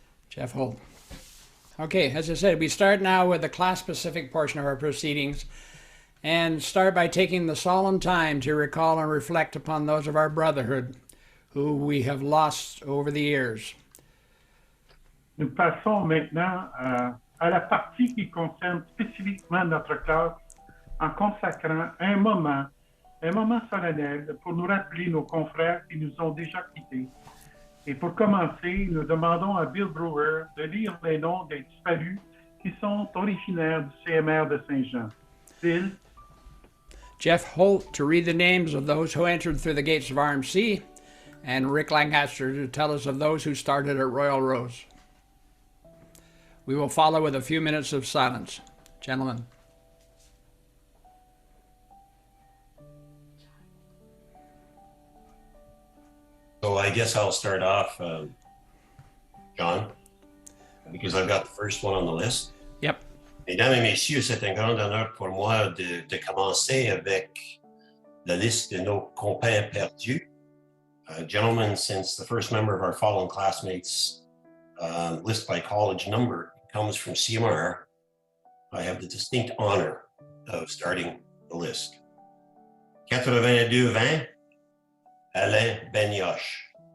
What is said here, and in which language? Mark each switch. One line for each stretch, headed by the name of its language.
English: Jeff Holt. Okay, as I said, we start now with the class-specific portion of our proceedings and start by taking the solemn time to recall and reflect upon those of our brotherhood who we have lost over the years.
French: Nous passons maintenant à la partie qui concerne spécifiquement notre classe en consacrant un moment solennel pour nous rappeler nos confrères qui nous ont déjà quittés Et pour commencer, nous demandons à Bill Brewer de lire les noms des disparus qui sont originaires du CMR de Saint-Jean.
English: Bill? Jeff Holt to read the names of those who entered through the gates of RMC, and Rick Lancaster to tell us of those who started at Royal Rose. We will follow with a few minutes of silence. Gentlemen. So I guess I'll start off, John, because I've got the first one on the list. Yep.
French: Mesdames et messieurs, c'est un grand honneur pour moi de commencer avec la liste de nos compères perdus.
English: Gentlemen, since the first member of our fallen classmates list by college number comes from CMR, I have the distinct honor of starting the list. 82-20, Alain Benioche.